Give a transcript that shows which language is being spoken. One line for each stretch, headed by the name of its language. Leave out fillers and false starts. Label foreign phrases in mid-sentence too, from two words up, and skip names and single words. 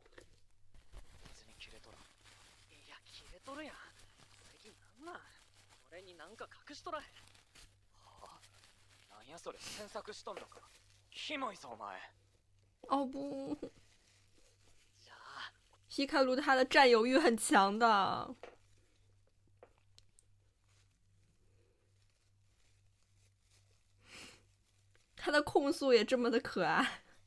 Japanese: 別にキレとらん。いや、キレとるやん。最近なんなん？俺になんか隠しとらへん。はあ？なんやそれ、詮索しとんのか。キモいぞお前。
Chinese: 哦不，
Japanese: じゃあ、
Chinese: 皮卡鲁他的占有欲很强的。他的控诉也这么的可爱。